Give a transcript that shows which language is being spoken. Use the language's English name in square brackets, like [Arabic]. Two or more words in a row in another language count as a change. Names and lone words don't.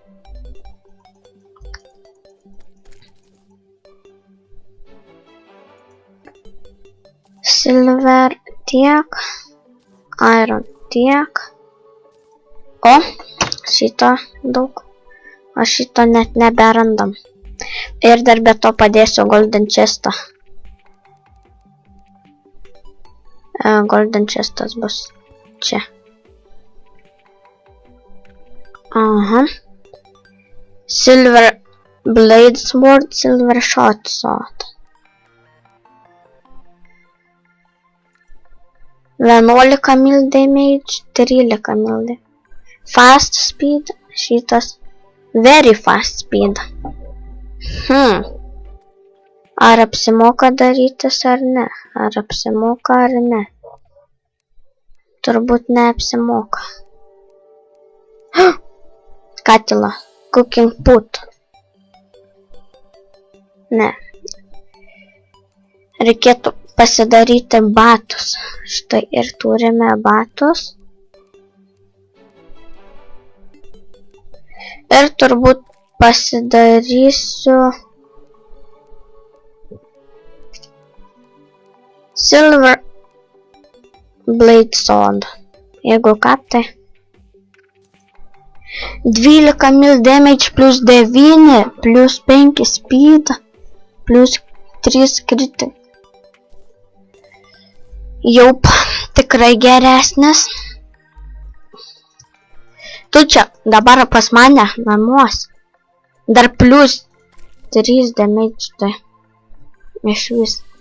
[Lithuanian] Silver tiek, iron tiek. O, šito daug. O šito net neberandam. Ir dar be to padėsiu [English] golden chestą. Golden chestas [Lithuanian] bus čia. Aha. [English] Silver blade sword, silver short sword. 11 mil damage, 13 mil. Fast speed, šitas very fast speed. [Lithuanian] Ar apsimoka darytis ar ne? Ar apsimoka ar ne? Turbūt neapsimoka. [English] Katila. Cooking pot. [Lithuanian] Ne. Reikėtų pasidaryti batus. Štai ir turime batus. Ir turbūt pasidarysiu [English] silver blade sword. [Lithuanian] Jeigu ką, tai 12 [English] mil damage [Lithuanian] plus 9 plus 5 speed plus 3 kritik. Jau tikrai geresnis. Tu čia dabar pas mane namuos. Dar plus 3 damage, tai iš vis.